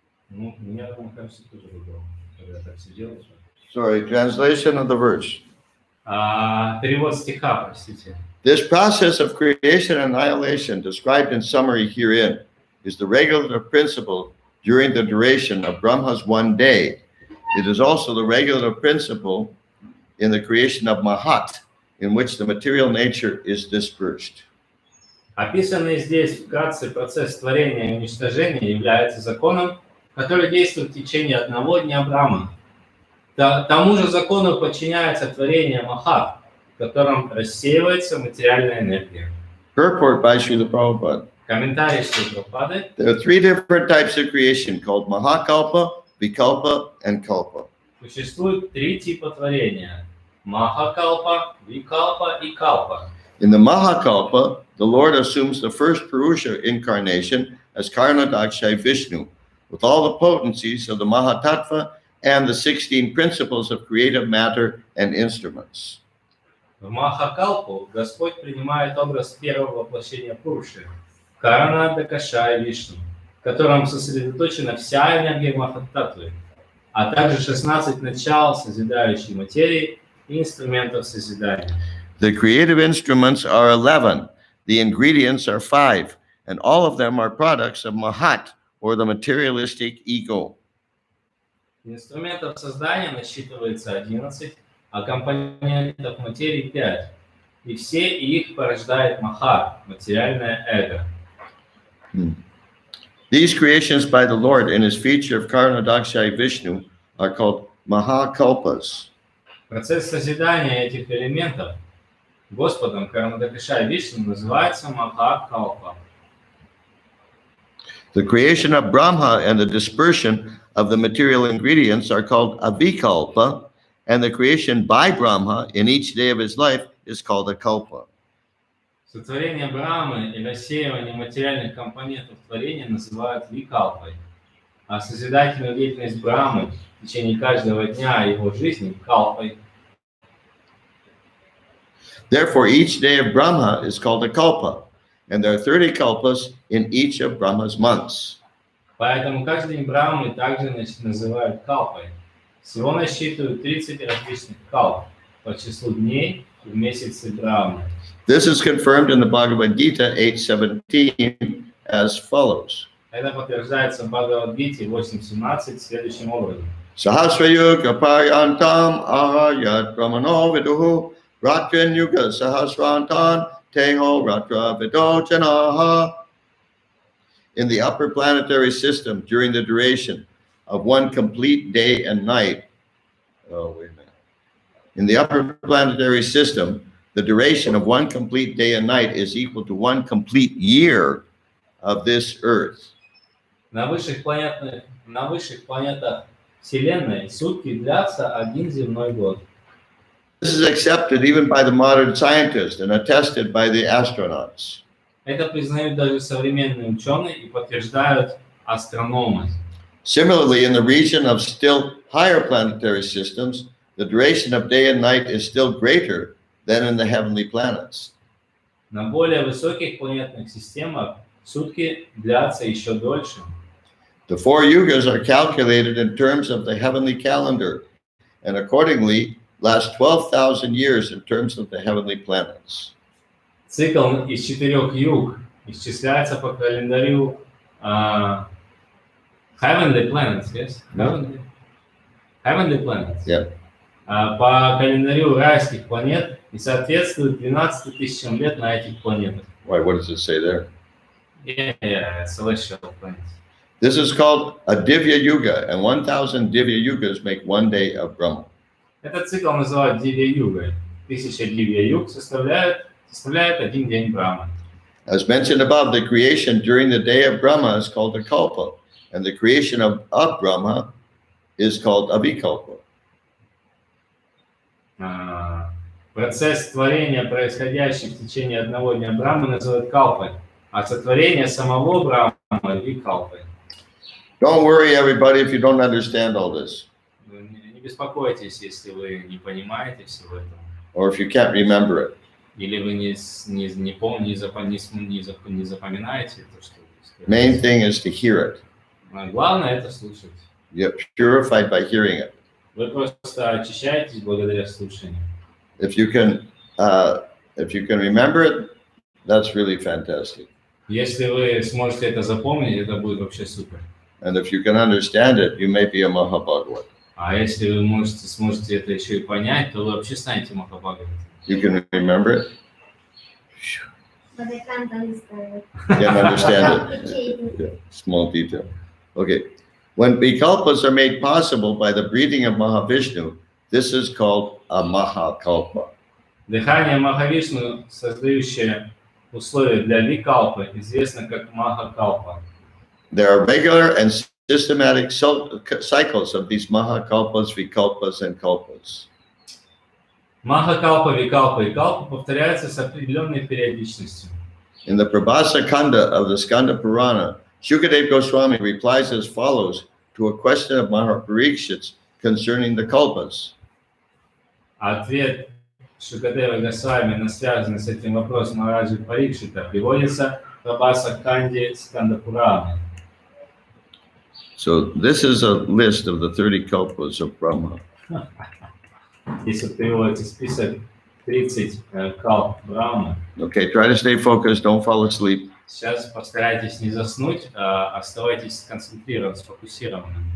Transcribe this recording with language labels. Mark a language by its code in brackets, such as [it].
[ru] Ну, меня, кажется, тоже выбрал, когда я так сидел. [en] Sorry, translation of the verse. [ru] Перевод стиха, простите. [en] This process of creation and annihilation described in summary herein is the regulative principle during the duration of Brahma's one day. It is also the regulative principle in the creation of Mahat, in which the material nature is dispersed. [ru] Описанный здесь вкратце процесс творения и уничтожения является законом, который действует в течение одного дня Брахмы. Тому же закону подчиняется творение Махат, в котором рассеивается материальная энергия. [en] Purport by Srila Prabhupada. [ru] Комментарий Шрилы Прабхупады. [en] There are three different types of creation called Mahakalpa, Vikalpa, and Kalpa. [ru] Существует три типа творения. Махакалпа, Викалпа и Калпа. [en] In the Mahakalpa, the Lord assumes the first Purusha incarnation as Karnadakshay Vishnu, with all the potencies of the Mahatattva and the 16 principles of creative matter and instruments. [ru] В Махакалпу Господь принимает образ первого воплощения Пуруши, Карана Дакашая Вишну, в котором сосредоточена вся энергия Махаттатвы, а также 16 начал созидающей материи и инструментов созидания. [en] The creative instruments are 11, the ingredients are 5, and all of them are products of Mahat, or the materialistic ego. [ru] Инструментов создания насчитывается 11, а компонентов материи 5. И все их порождает Махат, материальное эго. [en] These creations by the Lord in his feature of Karnadakshay Vishnu are called Mahakalpas. [ru] Процесс созидания этих элементов Господом Карнадакашай Вишну называется Махакалпа. [en] The creation of Brahma and the dispersion of the material ingredients are called Avikalpa, and the creation by Brahma in each day of his life is called a Kalpa. [ru] Сотворение Брамы и рассеивание материальных компонентов творения называют викалпой, а созидательную деятельность Брамы в течение каждого дня его жизни – калпой. [en] Therefore, each day of Brahma is called a kalpa, and there are 30 kalpas in each of Brahma's months. [ru] Поэтому каждый день Брамы также называют калпой. Всего насчитывают 30 различных калп по числу дней в месяце Брамы. [en] This is confirmed in the Bhagavad Gita 8:17 as follows. [ru] Это подтверждается в Бхагавад-гите 8.17 следующим образом. [sa] Sahasrayuga paryantam ayat brahmano viduhu ratrin yuga sahasrantan teho ratra vidojanaha. [en] In the upper planetary system, during the duration of one complete day and night, in the upper planetary system, the duration of one complete day and night is equal to one complete year of this earth. [ru] На высших планетах Вселенной сутки длятся один земной год. [en] This is accepted even by the modern scientists and attested by the astronauts. [ru] Это признают даже современные ученые и подтверждают астрономы. [en] Similarly, in the region of still higher planetary systems, the duration of day and night is still greater than in the heavenly planets. [ru] На более высоких планетных системах сутки длятся еще дольше. [en] The 4 yugas are calculated in terms of the heavenly calendar and accordingly last 12,000 years in terms of the heavenly planets. [ru] Цикл из 4 юг исчисляется по календарю [en] Heavenly Planets, yes? Heavenly Planets. Yeah. [ru] По календарю райских планет и соответствует 12 тысячам лет на этих планетах. [en] Why, what does it say there? Yeah, celestial planets. This is called a Divya Yuga, and 1,000 Divya Yugas make one day of Brahma. [ru] Этот цикл называют Дивья-югой. 1000 Дивья-юг составляет один день Брамы. [en] As mentioned above, the creation during the day of Brahma is called a kalpa, and the creation of Brahma is called a vikalpa. [ru] Процесс творения, происходящий в течение одного дня Брамы, называют калпой, а сотворение самого Брамы – викалпой. [en] Don't worry, everybody, if you don't understand all this, [ru] Не беспокойтесь, если вы не понимаете всего этого, [en] or if you can't remember it. [ru] или вы не запоминаете то, что вы [en] Main thing is to hear it. [ru] Главное это слушать. [en] You get purified by hearing it. [ru] Вы просто очищаетесь благодаря слушанию. [en] If you can remember it, that's really fantastic. [ru] Если вы сможете это запомнить, это будет вообще супер. [en] And if you can understand it, you may be a Mahabhagavat. [ru] А если вы сможете это еще и понять, то вы вообще станете Махабхагаватом. [en] You can remember it. But I can't understand it. You can understand it. Okay. Yeah, small detail. Okay. When vikalpas are made possible by the breathing of Mahavishnu, this is called a Mahakalpa. [ru] Дыхание Махавишну, создающее условия для викалпы, известно как Махакалпа. [en] There are regular and systematic cycles of these Mahakalpas, Vikalpas, and Kalpas. [ru] Махакалпа, викалпа и калпа повторяются с определенной периодичностью. [en] In the Prabhasa Kanda of the Skanda Purana, Shukadeva Goswami replies as follows to a question of Mahaparikshits concerning the Kalpas. [ru] Ответ Шукадева Госвами, связанный с этим вопросом Махараджи Парикшита, приводится в Прабхаса Канде Сканда Пураны. [en] So this is a list of the 30 Kalpas of Brahma. [ru] Здесь вот приводится список 30 калп Брамы. [en] Okay, try to stay focused, don't fall asleep. [ru] Сейчас постарайтесь не заснуть, а оставайтесь сконцентрированным, сфокусированным.